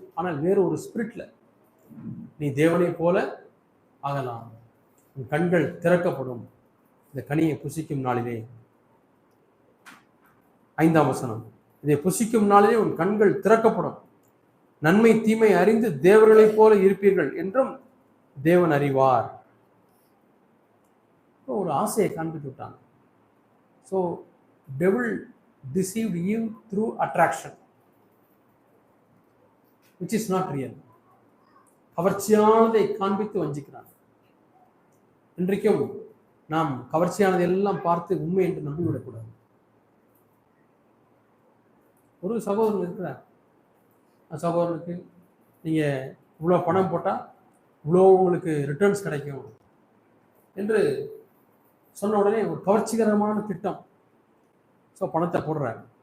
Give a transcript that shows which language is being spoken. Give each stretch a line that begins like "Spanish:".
Tamil: ஆனால் வேறு ஒரு ஸ்பிரிட்ல நீ தேவனை போல ஆகலாம், உன் கண்கள் திறக்கப்படும் இந்த கனியை புசிக்கும் நாளிலே. 5ஆம் வசனம், இதை புசிக்கும் நாளிலே உன் கண்கள் திறக்கப்படும், நன்மை தீமை அறிந்து தேவர்களைப் போல இருப்பீர்கள் என்றும் தேவன் அறிவார். ஒரு ஆசையை காண்பித்து விட்டாங்க.
English: So devil deceived Eve through attraction, which is not real.
Tamil: கவர்ச்சியானதை காண்பித்து வஞ்சிக்கிறான். இன்றைக்கும் நாம் கவர்ச்சியானதை எல்லாம் பார்த்து உண்மை என்று நம்பிவிடக்கூடாது. ஒரு சகோதரன் இருக்கிறார், சகோதரனுக்கு நீங்கள் இவ்வளோ பணம் போட்டால் இவ்வளோ உங்களுக்கு ரிட்டர்ன்ஸ் கிடைக்கும் என்று சொன்ன உடனே ஒரு கவர்ச்சிகரமான திட்டம். ஸோ பணத்தை போடுறாரு.